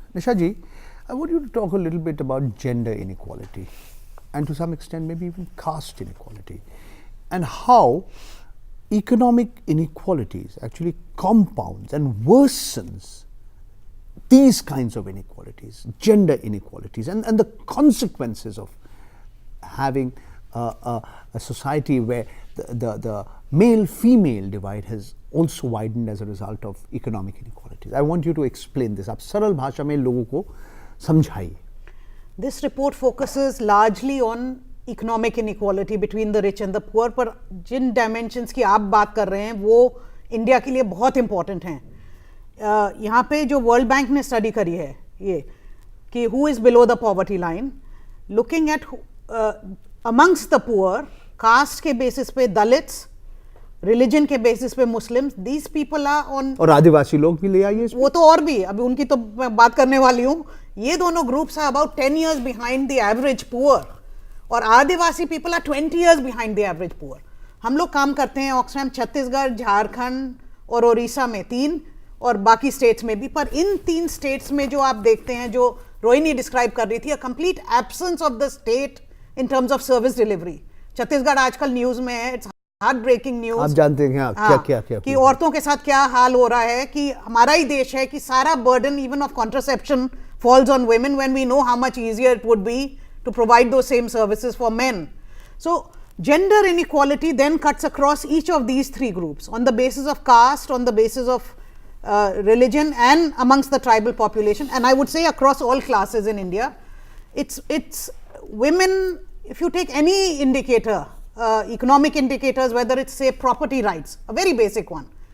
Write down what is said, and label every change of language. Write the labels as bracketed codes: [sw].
[en] Nisha ji, I want you to talk a little bit about gender inequality and to some extent maybe even caste inequality and how economic inequalities actually compounds and worsens these kinds of inequalities, gender inequalities and the consequences of having a society where the male-female divide has also widened as a result of economic inequalities. I want you to explain this. [hi] आप सरल भाषा में लोगों को समझाइए. [en] This report focuses largely on economic inequality between the rich and the poor, [hi] पर जिन dimensions की आप बात कर रहे हैं वो इंडिया के लिए बहुत important हैं. यहाँ पे जो वर्ल्ड बैंक ने स्टडी करी है ये कि [en] who is below the poverty line, looking at amongst the poor, [hi] caste के basis पे दलित्स, रिलीजन के बेसिस पे Muslims, [en] these people are on, [hi] और आदिवासी लोग भी ले आइए, वो तो और भी, अभी उनकी तो मैं बात करने वाली हूँ. ये दोनों groups [en] are about 10 years behind the average poor और Adivasi people are 20 years behind the average poor. [hi] हम लोग काम करते हैं ऑक्सफैम छत्तीसगढ़, झारखंड और उड़ीसा में 3 और बाकी स्टेट्स में भी, पर इन 3 स्टेट्स में जो आप देखते हैं जो रोहिणी डिस्क्राइब कर रही थी, [en] a complete absence of the state in terms of service delivery. [hi] Chhattisgarh आजकल न्यूज में है, [en] It's heart breaking news. [hi] आप जानते हैं क्या कि औरतों के साथ क्या हाल हो रहा है, कि हमारा ही देश है कि सारा [en] Burden even of contraception falls on women when we know how much easier it would be to provide those same services for men. So gender inequality then cuts across each of these three groups on the basis of caste, on the basis of religion, and amongst the tribal population, and I would say across all classes in India. It's women, if you take any indicator, economic indicators, whether it's say property rights, a very basic one.